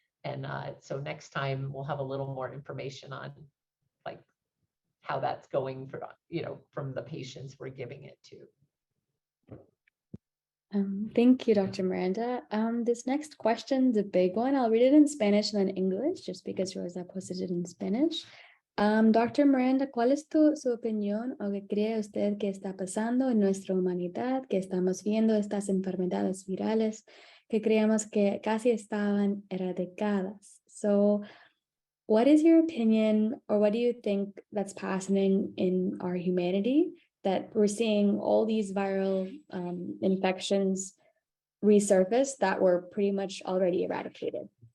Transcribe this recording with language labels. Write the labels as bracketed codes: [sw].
[en] And so next time we'll have a little more information on like how that's going for, you know, from the patients we're giving it to. Thank you, Dr. Miranda. This next question's a big one. I'll read it in Spanish and then English, just because Rosa posted it in Spanish. Dr. [es] Miranda, ¿cuál es su opinión o qué cree usted que está pasando en nuestra humanidad, que estamos viendo estas enfermedades virales que creíamos que casi estaban erradicadas? [en] So, what is your opinion, or what do you think that's happening in our humanity, that we're seeing all these viral infections resurface that were pretty much already eradicated?